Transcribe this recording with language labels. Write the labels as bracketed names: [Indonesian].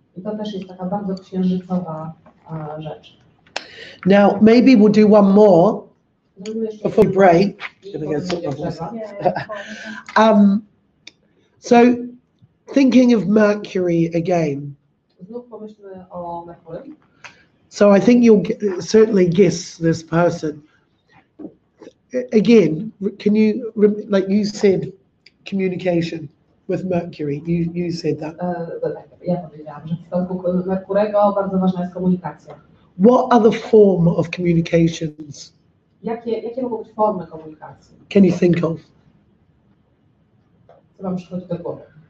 [Polish] I to też jest taka bardzo księżycowa rzecz. [English] Now, maybe we'll do one more [Polish] Zrobimy jeszcze [English] before we break. [Polish] i [English] Gonna get [Polish] potem [English] some [Polish] będzie [English] bubbles. [Polish] przerwa. [English] So, thinking of Mercury again. [Polish] Znów pomyślmy o Merkurym. [English] So I think you'll certainly guess this person. Again, can you, like you said, communication with Mercury, you said that. [Polish] Ja powiedziałam, że w przypadku Merkurego bardzo ważna jest komunikacja. [English] What other form of communications [Polish] Jakie mogą być formy komunikacji? [English] can you think of? [Polish] Co wam przychodzi do głowy?